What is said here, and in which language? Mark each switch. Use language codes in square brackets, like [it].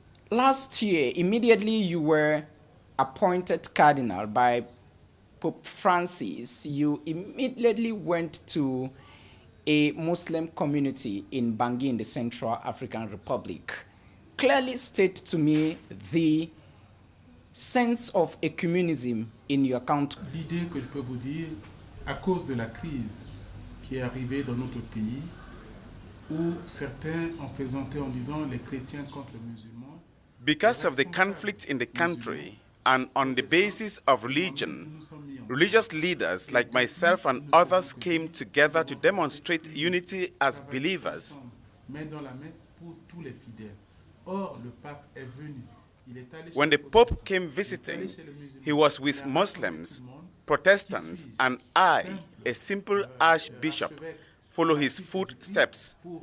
[en] Last year, immediately you were appointed Cardinal by Pope Francis. You immediately went to a Muslim community in Bangui in the Central African Republic. Clearly state to me the sense of ecumenism in your country. [fr] L'idée que je peux vous dire, à cause de la crise qui est arrivée dans notre pays, où certains ont présenté en disant les chrétiens contre les musulmans. [en] Because of the conflict in the country and on the basis of religion, religious leaders like myself and others came together to demonstrate unity as believers. [fr] Main dans la main pour tous les fidèles. Or, le pape est venu. [en] When the Pope came visiting, he was with Muslims, Protestants, and I, a simple archbishop, follow his footsteps.